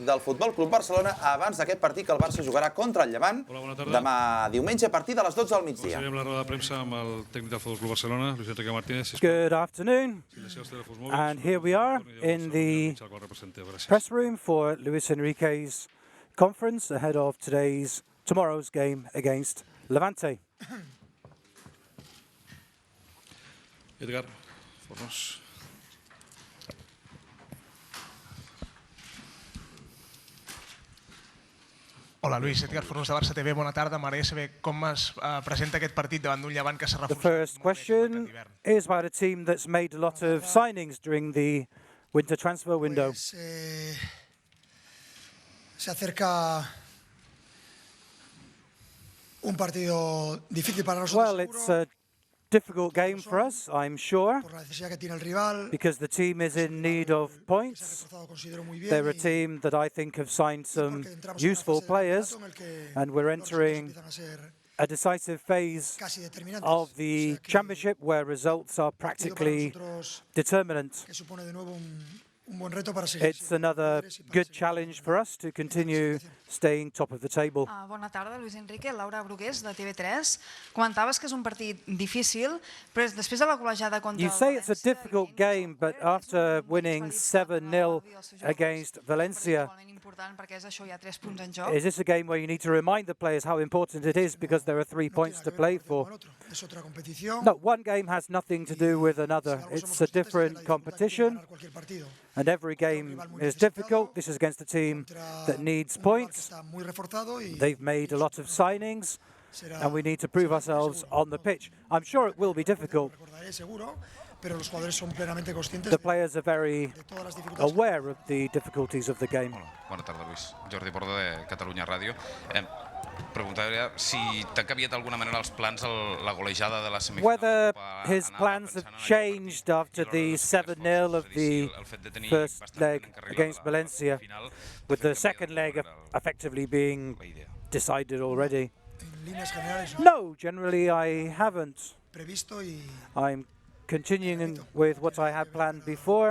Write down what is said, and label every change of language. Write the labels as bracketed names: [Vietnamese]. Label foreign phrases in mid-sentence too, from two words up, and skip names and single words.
[Catalan] del Futbol Club Barcelona abans d'aquest partit que el Barça jugarà contra el Levant demà diumenge a partir de les 12 del migdia. Seguirem la roda de premsa amb el tècnic del Futbol Club Barcelona, Enrique Martínez. [English] Good afternoon, and here we are in the press room for Luis Enrique's conference ahead of tomorrow's game against Levante. [Catalan] Edgar, Fornos. Hola, Luis. Edgar Fornos de Barça TV. Bona tarda. M'agradaria saber com es presenta aquest partit davant d'un Llevant que s'ha reforçat. [English] The first question is about a team that's made a lot of signings during the winter transfer window. [Spanish] Se acerca un partido difícil para nosotros. [English] Well, it's a difficult game for us, I'm sure, because the team is in need of points. They're a team that I think have signed some useful players, and we're entering a decisive phase of the championship where results are practically determinant. It's another good challenge for us to continue staying top of the table. [Catalan] Bona tarda, Luis Enrique. Laura Brugués, de TV3. Comentaves que és un partit difícil, però després de la golejada contra el [English] You say it's a difficult game, but after winning 7-0 against Valencia, is this a game where you need to remind the players how important it is because there are 3 points to play for? No, one game has nothing to do with another. It's a different competition, and every game is difficult. This is against a team that needs points. They've made a lot of signings, and we need to prove ourselves on the pitch. I'm sure it will be difficult. The players are very aware of the difficulties of the game. [Catalan] Bona tarda, Luis. Jordi Borda, de Catalunya Ràdio. Preguntaria si t'han canviat d'alguna manera els plans la golejada de la semifinal. [English] Whether his plans have changed after the 7-0 of the first leg against Valencia, with the second leg effectively being decided already. No, generally I haven't. I'm continuing with what I had planned before.